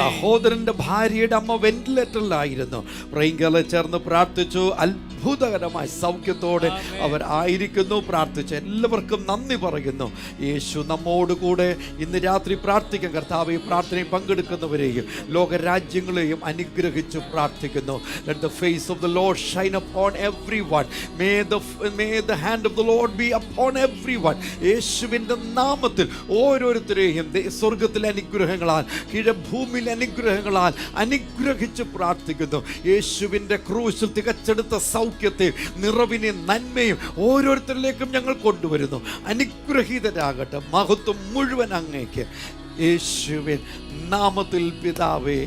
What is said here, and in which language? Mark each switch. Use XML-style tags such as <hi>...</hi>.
<ml>സഹോദരന്റെ ഭാര്യയുടെ അമ്മ വെന്റിലേറ്ററിലായിരുന്നു. പ്രൈങ്കലെ ചേർന്ന് പ്രാർത്ഥിച്ചു. അത്ഭുതകരമായ സൗഖ്യത്തോടെ അവർ ആയിരിക്കുന്നു. പ്രാർത്ഥിച്ച് എല്ലാവർക്കും നന്ദി പറയുന്നു. യേശു നമ്മോടുകൂടെ ഇന്ന് രാത്രി പ്രാർത്ഥിക്കാം. കർത്താവ് ഈ പ്രാർത്ഥനയിൽ പങ്കെടുക്കുന്നവരെയും ലോകരാജ്യങ്ങളെയും അനുഗ്രഹിച്ചു പ്രാർത്ഥിക്കുന്നു.</ml> <en>Let the face of the Lord shine upon everyone. May the hand of the Lord be upon everyone.</en> <ml>യേശുവിന്റെ നാമത്തിൽ ഓരോരുത്തരെയും സ്വർഗത്തിലെ അനുഗ്രഹങ്ങളാൽ, ഭൂമിയിലെ അനുഗ്രഹങ്ങളാൽ അനുഗ്രഹിച്ച് പ്രാർത്ഥിക്കുന്നു. യേശുവിന്റെ ക്രൂശിൽ തികച്ചെടുത്ത സൗഖ്യത്തെ, നിറവിനെ, നന്മയും ഓരോരുത്തരിലേക്കും ഞങ്ങൾ കൊണ്ടുവരുന്നു. അനുഗ്രഹീതരാകട്ടെ. മഹത്വം മുഴുവൻ അങ്ങേക്ക്. യേശുവിൻ നാമത്തിൽ പിതാവേ.</ml>